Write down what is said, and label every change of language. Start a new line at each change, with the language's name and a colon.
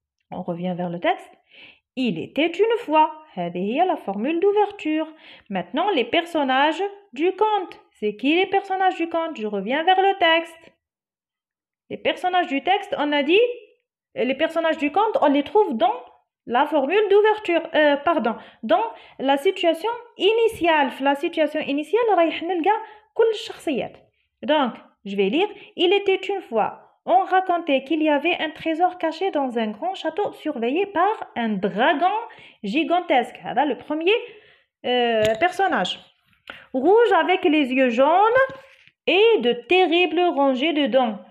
French: On revient vers le texte. Il était une fois.
Arabic: هذه هي
French: la formule d'ouverture. Maintenant, les personnages du conte. C'est qui les personnages du conte? Je reviens vers le texte. Les personnages du texte, on a dit, les personnages du conte, on les trouve dans la formule d'ouverture. Dans la situation initiale. La situation initiale,
Arabic: رايح نلقى كل الشخصيات.
French: Donc, je vais lire. Il était une fois. On racontait qu'il y avait un trésor caché dans un grand château surveillé par un dragon gigantesque. Voilà le premier personnage. Rouge avec les yeux jaunes et de terribles rangées de dents.